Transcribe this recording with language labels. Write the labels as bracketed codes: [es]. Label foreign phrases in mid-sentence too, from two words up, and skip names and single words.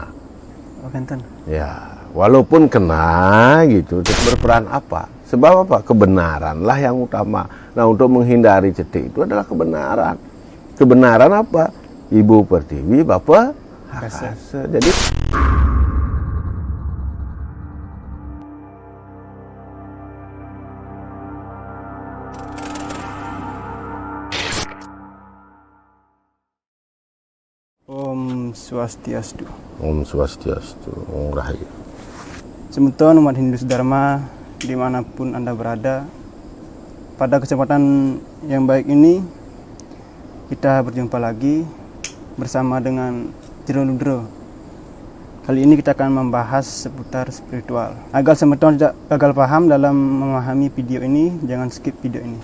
[id] Ya, walaupun kena gitu, berperan apa? Sebab apa? Kebenaranlah yang utama. Nah, untuk menghindari cetek itu adalah kebenaran. Kebenaran apa? Ibu Pertiwi, Bapak Hakase. Jadi [sa] Om Swastiastu. Om Swastiastu, Om Rahayu. [id] Semeton umat Hindu Dharma dimanapun Anda berada, pada kesempatan yang baik ini kita berjumpa lagi bersama dengan Jero Nugro. Kali ini kita akan membahas seputar spiritual. Agar semeton tidak gagal paham dalam memahami video ini, jangan skip video ini.